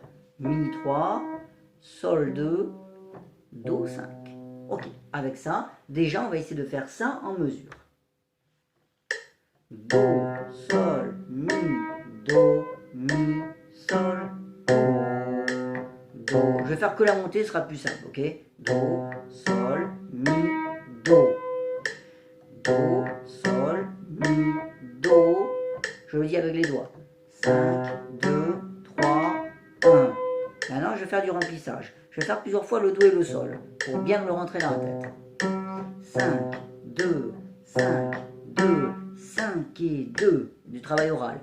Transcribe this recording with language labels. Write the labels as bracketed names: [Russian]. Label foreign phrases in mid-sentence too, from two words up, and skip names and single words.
[French] Mi 3, Sol 2, Do 5. Ok, avec ça, déjà on va essayer de faire ça en mesure. Do, Sol, Mi, Do, Mi, Sol, Do, Do. Je vais faire que la montée, ce sera plus simple, ok? Do, Sol, Mi, Do. Do, Sol, Mi, Do. Je le dis avec les doigts. 5, 2, 3, 1. Maintenant, je vais faire du remplissage. Je vais faire plusieurs fois le Do et le Sol pour bien me le rentrer dans la tête. 5, 2, 5, 2, 5 et 2. Du travail oral.